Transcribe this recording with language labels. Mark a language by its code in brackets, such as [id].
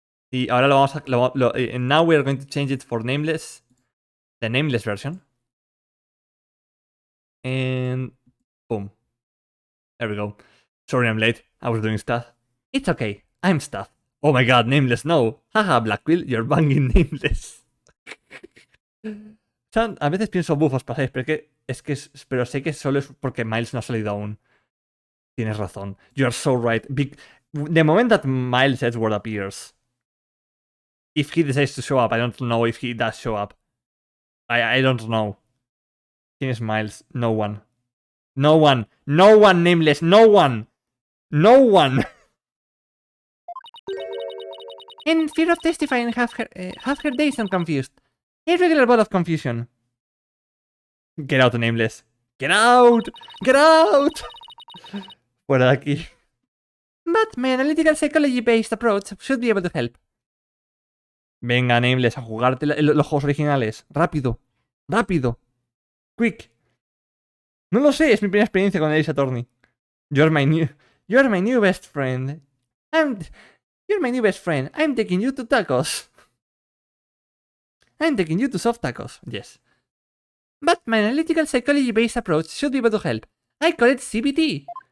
[es] Y ahora lo vamos a... [en] now we are going to change it for nameless. The nameless version. And... boom. There we go. Sorry, I'm late. I was doing stuff. It's okay, I'm stuff. Oh my god, nameless, no. Haha, Blackwill, you're banging nameless. [es] A veces pienso bufos pasáis, pero sé que solo es porque Miles no ha salido aún. Tienes razón. [en] You are so right. The moment that Miles Edgeworth appears, if he decides to show up, I don't know if he does show up. I don't know. Tienes Miles. No one. No one. No one, nameless. No one. No one. In fear of testifying, half her days and confused. A regular ball of confusion. Get out, nameless. Get out! Get out! [es] Fuera de aquí. [en] But my analytical psychology-based approach should be able to help. [es] Venga, nameless, a jugarte los juegos originales. Rápido. Rápido. Quick. No lo sé, es mi primera experiencia con Ace Attorney. [en] You're my new best friend. You're my new best friend. I'm taking you to tacos. I'm taking you to soft tacos. Yes. But my analytical psychology-based approach should be able to help. I call it CBT.